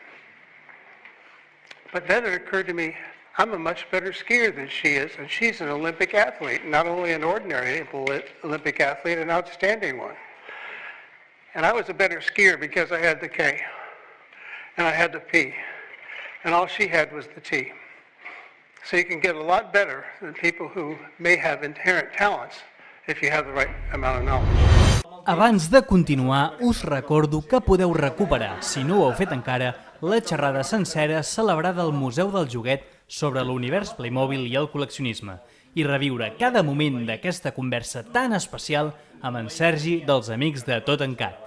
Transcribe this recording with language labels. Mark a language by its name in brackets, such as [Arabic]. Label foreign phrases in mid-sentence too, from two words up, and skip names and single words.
[English] But then it occurred to me, I'm a much better skier than she is, and she's an Olympic athlete, not only an ordinary Olympic athlete, an outstanding one. And I was a better skier because I had the K, and I had the P, and all she had was the T. So you can get a lot better than people who may have inherent talents if you have the right amount of knowledge. [Catalan] Abans de continuar, us recordo que podeu recuperar, si no ho heu fet encara, la xerrada sencera celebrada al Museu del Joguet sobre l'univers Playmobil i el col·leccionisme i reviure cada moment d'aquesta conversa tan especial amb en Sergi dels Amics de Tot en Cat.